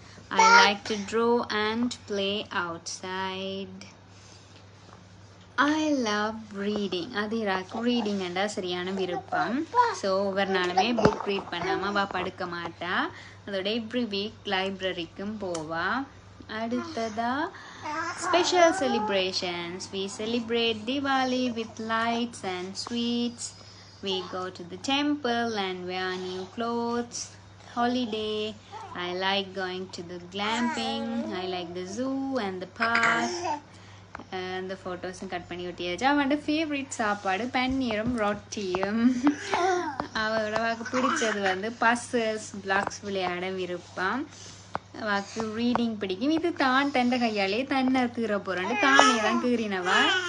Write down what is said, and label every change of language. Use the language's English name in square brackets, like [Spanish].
[English] I like to draw and play outside. I love reading. [Tamil] அதிராக்கு reading என்றா சரியான விருப்பம். So ஒவ்வொரு நாளுமே புக் ரீட் பண்ணாமல் அவள் படுக்க மாட்டா. அதோட எவ்ரி வீக் லைப்ரரிக்கும் போவா. அடுத்ததா special celebrations. [English] We celebrate Diwali with lights and sweets. We go to the temple and wear new clothes. Holiday. I like going to the glamping. I like the zoo and the park. [Tamil] அந்த ஃபோட்டோஸும் cut பண்ணி ஒட்டியாச்சு. அவனோட favourite சாப்பாடு பன்னீரும் ரொட்டியும். அவளுக்கு பிடிச்சது puzzles blocks விளையாட விருப்பம். அவளுக்கு reading பிடிக்கும். இது தான் தண்டை கையாலே தன்னை கீற போகிறான்னு தானே தான் கீறினவா.